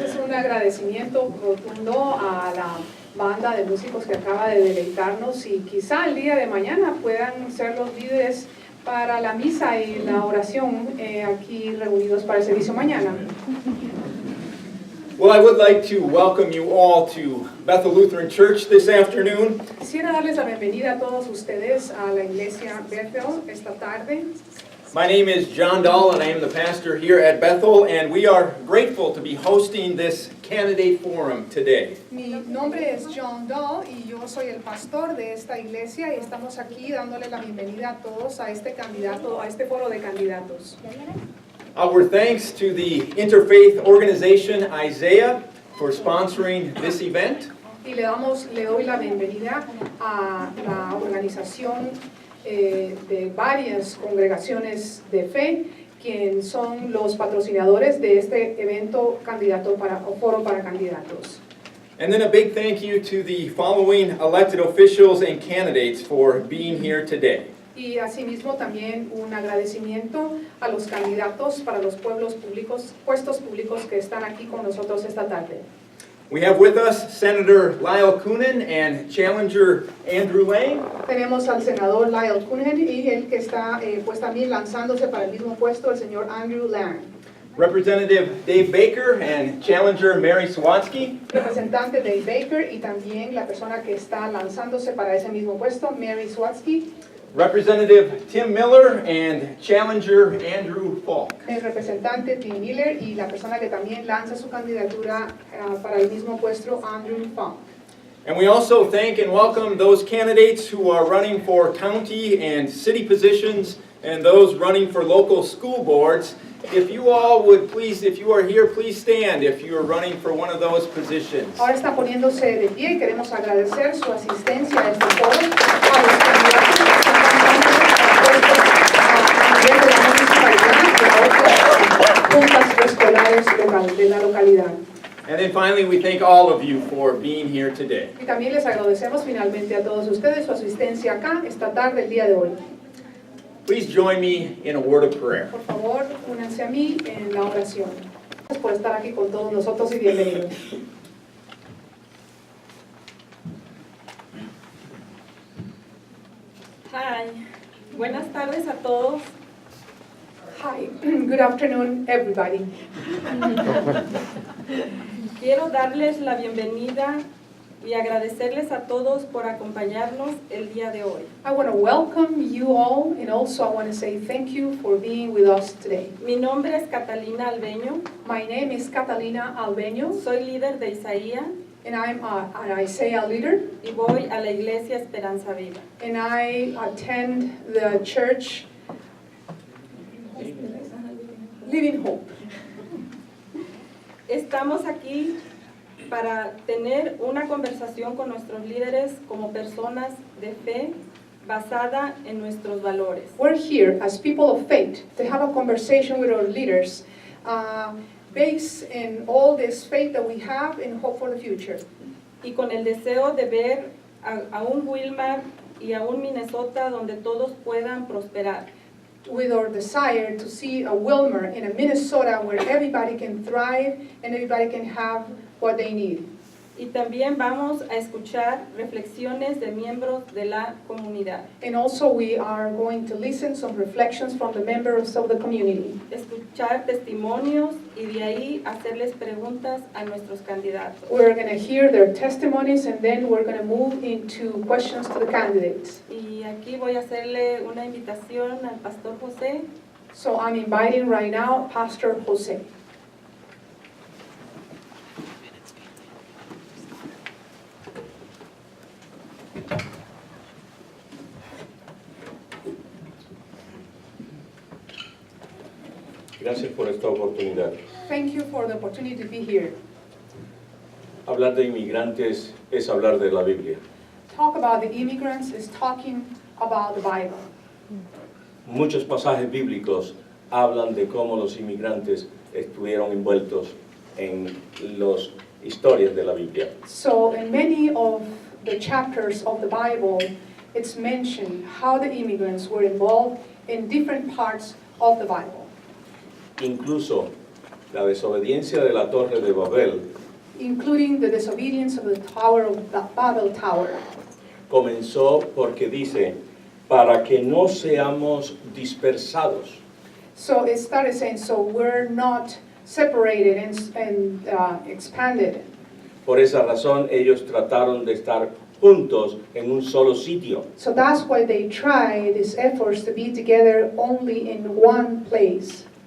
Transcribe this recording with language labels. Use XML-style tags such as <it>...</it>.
<es>un agradecimiento rotundo a la banda de músicos que acaba de deleitarnos y quizá el día de mañana puedan ser los líderes para la misa y la oración aquí reunidos para el servicio mañana.</es> <en>Well, I would like to welcome you all to Bethel Lutheran Church this afternoon.</en> <es>Quisiera darles la bienvenida a todos ustedes a la iglesia Bethel esta tarde.</es> <en>My name is John Dahl, and I am the pastor here at Bethel, and we are grateful to be hosting this candidate forum today.</en> <es>Mi nombre es John Dahl y yo soy el pastor de esta iglesia y estamos aquí dándole la bienvenida a todos a este candidato, a este foro de candidatos.</es> <en>Our thanks to the interfaith organization Isaiah for sponsoring this event.</en> <es>Y le doy la bienvenida a la organización de varias congregaciones de fe, quienes son los patrocinadores de este evento candidato o foro para candidatos.</es> <en>And then a big thank you to the following elected officials and candidates for being here today.</en> <es>Y asimismo también un agradecimiento a los candidatos para los puestos públicos que están aquí con nosotros esta tarde.</es> <en>We have with us Senator Lyle Coonan and Challenger Andrew Lang.</en> <es>Tenemos al senador Lyle Coonan y el que está pues también lanzándose para el mismo puesto, el señor Andrew Lang.</es> <en>Representative Dave Baker and Challenger Mary Swatsky.</en> <es>Representante Dave Baker y también la persona que está lanzándose para ese mismo puesto, Mary Swatsky.</es> <en>Representative Tim Miller and Challenger Andrew Falk.</en> <es>El representante Tim Miller y la persona que también lanza su candidatura para el mismo puesto, Andrew Falk.</es> <en>And we also thank and welcome those candidates who are running for county and city positions and those running for local school boards. If you all would please, if you are here, please stand if you are running for one of those positions.</en> <es>Ahora está poniéndose de pie y queremos agradecer su asistencia a este foro, a los candidatos que están lanzando a nivel de la municipalidad y a otras juntas escolares de la localidad.</es> <en>And then finally, we thank all of you for being here today.</en> <es>Y también les agradecemos finalmente a todos ustedes su asistencia acá esta tarde, el día de hoy.</es> <en>Please join me in a word of prayer.</en> <es>Por favor, únanse a mí en la oración. Gracias por estar aquí con todos nosotros y bienvenidos. Hi, buenas tardes a todos.</es> <en>Hi, good afternoon, everybody.</en> <es>Quiero darles la bienvenida y agradecerles a todos por acompañarnos el día de hoy.</es> <en>I want to welcome you all, and also I want to say thank you for being with us today.</en> <es>Mi nombre es Catalina Albeño,</es> <en>My name is Catalina Albeño,</en> <es>soy líder de Isaías</es> <en>and I'm an Isaiah leader,</en> <es>y voy a la Iglesia Esperanza Viva.</es> <en>and I attend the church Living Hope.</en> <es>Estamos aquí para tener una conversación con nuestros líderes como personas de fe basada en nuestros valores.</es> <en>We're here as people of faith to have a conversation with our leaders based in all this faith that we have and hope for the future.</en> <es>Y con el deseo de ver a un Wilmar y a un Minnesota donde todos puedan prosperar.</es> <en>With our desire to see a Wilmer in a Minnesota where everybody can thrive and everybody can have what they need.</en> <es>Y también vamos a escuchar reflexiones de miembros de la comunidad.</es> <en>And also we are going to listen some reflections from the members of the community.</en> <es>Escuchar testimonios y de ahí hacerles preguntas a nuestros candidatos.</es> <en>We're going to hear their testimonies and then we're going to move into questions to the candidates.</en> <es>Y aquí voy a hacerle una invitación al Pastor José.</es> <en>So I'm inviting right now Pastor Jose.</en> <es>Gracias por esta oportunidad.</es> <en>Thank you for the opportunity to be here.</en> <es>Hablar de inmigrantes es hablar de la Biblia.</es> <en>Talk about the immigrants is talking about the Bible.</en> <es>Muchos pasajes bíblicos hablan de cómo los inmigrantes estuvieron envueltos en las historias de la Biblia.</es> <en>So in many of the chapters of the Bible, it's mentioned how the immigrants were involved in different parts of the Bible.</en> <es>Incluso La desobediencia de la Torre de Babel</es> <en>including the disobedience of the Tower of the Babel Tower.</en> <es>comenzó porque dice, para que no seamos dispersados.</es> <en>So it started saying, so we're not separated and expanded.</en> <es>Por esa razón ellos trataron de estar juntos en un solo sitio.</es> <en>So that's why they try these efforts to be together only in one place.</en>